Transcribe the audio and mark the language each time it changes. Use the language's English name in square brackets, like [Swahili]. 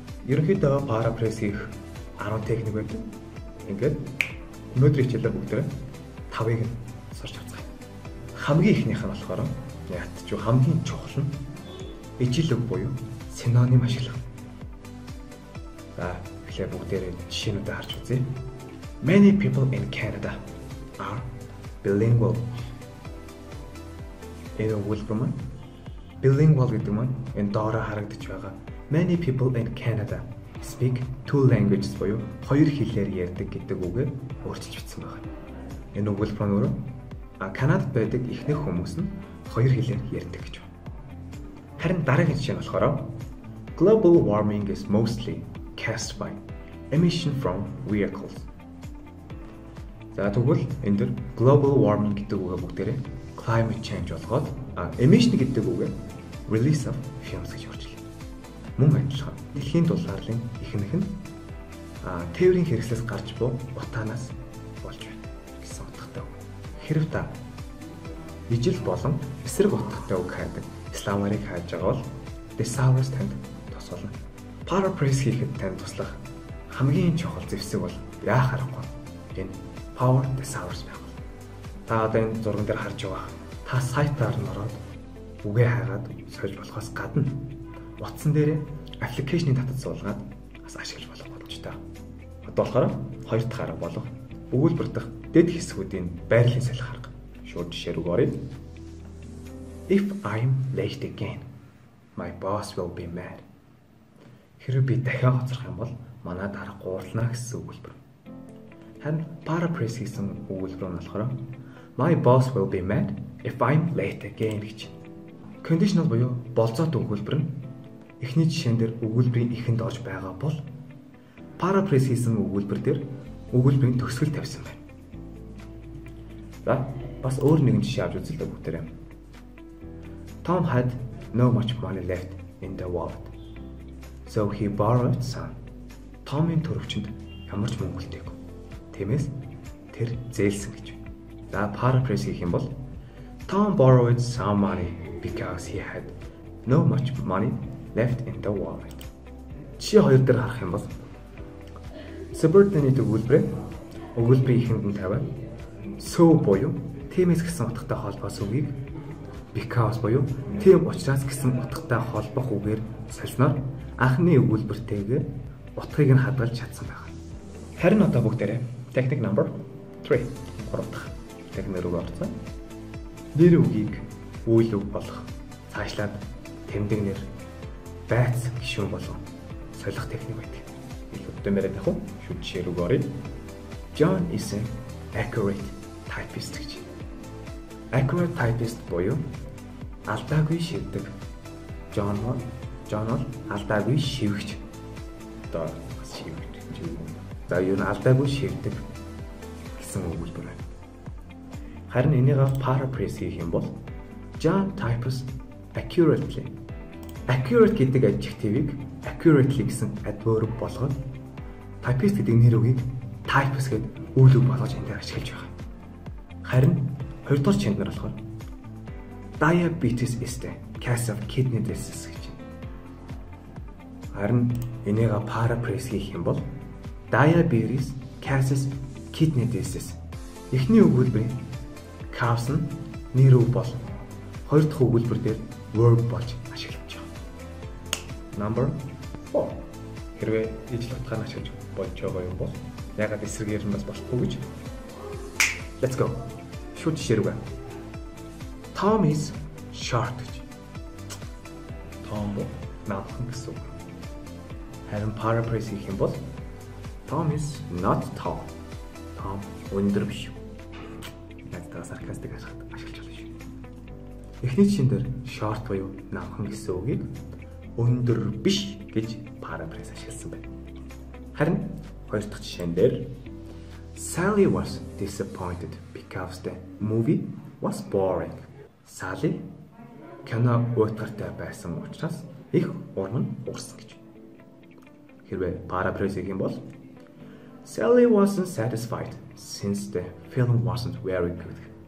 [Mongolian] Ерөнхийдөө paraphrase хийх 10 техник байдаг. Ингээд өнөөдрийн хичээлээр бүгдээ 5-ыг нь сурч авцгаая. Хамгийн ихнийх нь болохоор ятч хамгийн чухал нь ижил үг буюу синоним ашиглах. За, эхлээд бүгдээрээ жишээнүүдээ харж үзье. [English] Many people in Canada are bilingual. [Mongolian] Энэ өгүүлбэр маань bilingual гэдэг маань энэ доороо харагдаж байгаа. [English] Many people in Canada speak two languages [Mongolian] буюу хоёр хэлээр ярьдаг гэдэг үгээр өөрчилж бичсэн байна. Энэ өгүүлбэр нь өөрөө Канадад байдаг ихэнх хүмүүс нь хоёр хэлээр ярьдаг гэж байна. Харин дараагийн жишээ нь болохоор [English] global warming is mostly caused by emission from vehicles. [Mongolian] За тэгвэл энэ дэр global warming гэдэг үгээ бүгдээрээ climate change болгоод emission гэдэг үгээ [English] release of fumes [Mongolian] гэж өөрчилсөн. Мөн адилхан дэлхийн дулаалын ихэнх нь тээврийн хэрэгслээс гарч буй утаанаас болж байна гэсэн утгатай үг. Хэрв та ижил болон эсрэг утгатай үг хайдаг сламарыг хайж байгаа бол thesaurus танд тус болно. Paraphrase хийхэд танд туслах хамгийн чухал зэвсэг бол яах аргагүй. Энэ Power Thesaurus байх. Та одоо энэ зурган дээр харж байгаа. Та сайтаар нь ороод үгээ хайгаад сольж болохоос гадна утсан дээр аппликейшнийг татаж суулгаад бас ашиглаж болох боломжтой. Одоо болохоор хоёр дахь арга болох өгүүлбэр дэх дэд хэсгүүдийн байрлалын салхи арга. Шууд жишээ рүү оръё. [English] If I'm late again, my boss will be mad. [Mongolian] Хэрвээ би дахиад хоцрох юм бол манай дарга гурлана гэсэн өгүүлбэр. Харин paraphrase хийсэн өгүүлбэр нь болохоор [English] my boss will be mad if I'm late again гэж. [Mongolian] Conditional буюу болцоот өгүүлбэр нь эхний жишээн дээр өгүүлбэрийн эхэнд орж байгаа бол paraphrase хийсэн өгүүлбэр дээр өгүүлбэрийн төгсгөл тавьсан байна. За бас өөр нэгэн жишээ авч үзлээ бүгдээрээ. [English] Tom had no much money left in the wallet. So he borrowed some. [Mongolian] Том-ын төрөвчөнд ямар ч мөнгө үлдээгүй. Тиймээс тэр зээлсэн гэж байна. За paraphrase хийх юм бол [English] Tom borrowed some money because he had no much money left in the wallet. [Mongolian] Жишээ 2 дээр харах юм бол subordinate өгүүлбэрийн ихэнд нь тавиад so буюу тиймээс гэсэн утгатай холбоос үгийг because буюу тийм учраас гэсэн утгатай холбох үгээр сольсноор анхны өгүүлбэртэйгээ утгыг нь хадгалж чадсан байна. Харин одоо бүгдээрээ техник number 3 дахь техник рүү орцсон. Нэр үгийг үйл үг болох, цаашлаад тэмдэг нэр, байц гишүүн болгон солих техник байдаг. Илүүтэй мэрээд авах шүү жишээ рүү оръё. [English] John is an accurate typist [Mongolian] гэж. Accurate typist буюу алдаагүй шивдэг. John бол алдаагүй шивгч. Одоо бас шивгч юм. За юу н алдаагүй шивдэг гэсэн өгүүлбэр байна. Харин энийг paraphrase хийх юм бол [English] John types accurately. [Mongolian] Accurate гэдэг adjective-ийг accurately гэсэн adverb болгоод typist гэдэг нэр үгийг types гэдэг үйл үг болгож энэ дээр ашиглаж байгаа. Харин хоёрдугаар чанар болохоор [English] diabetes is the cause of kidney disease [Mongolian] гэж. Харин энийг paraphrase хийх юм бол [English] diabetes causes kidney disease. [Mongolian] Эхний өгүүлбэрийн cause нь нэр үг бол хоёр дахь өгүүлбэр дээр verb болж ашиглагдаж байгаа. [English] Number 4. [Mongolian] Хэрвээ ижил утгаар ашиглаж болж байгаа юм бол ягаад эсрэгээр нь бас болохгүй гэж. [English] Let's go. [Mongolian] Шууд жишээ рүү. [English] Tom is short. [Mongolian] Tom наадхан гэсэн үг. Харин paraphrase хийх юм бол [English] Tom is not tall. [Mongolian] Tom өндөр биш. Надад саркастик ашиглаж болно шүү. Эхний жишээн дээр short буюу наадхан гэсэн үгийг өндөр биш гэж paraphrase ашигласан байна. Харин хоёр дахь жишээн дээр [English] Sally was disappointed because the movie was boring. [Mongolian] Sally кино уйтгартай байсан учраас их урам уурсан гэж. Хэрвээ paraphrase хийх юм бол [English] Sally wasn't satisfied since the film wasn't very good.